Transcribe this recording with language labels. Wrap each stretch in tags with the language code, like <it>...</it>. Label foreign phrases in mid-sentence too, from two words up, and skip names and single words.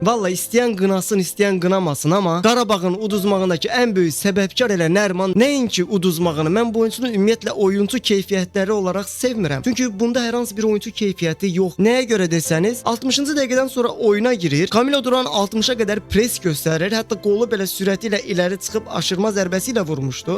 <az>Vallahi isteyen qınasın, isteyen qınamasın, ama Qarabağın uduzmağındakı</az> <tr>en büyük</tr> <az>səbəbkar elə Nəriman nəinki uduzmağını, mən bu oyuncunun ümumiyyətlə oyuncu keyfiyyətləri olaraq sevmirəm. Çünki bunda hər hansı bir oyuncu keyfiyyəti yox. Nəyə görə desəniz, 60-cı dəqiqədən sonra oyuna girir. Camilo Duran 60-a qədər pres göstərir. Hətta qolu belə sürəti ilə irəli çıxıb aşırma zərbəsi ilə vurmuşdu.</az>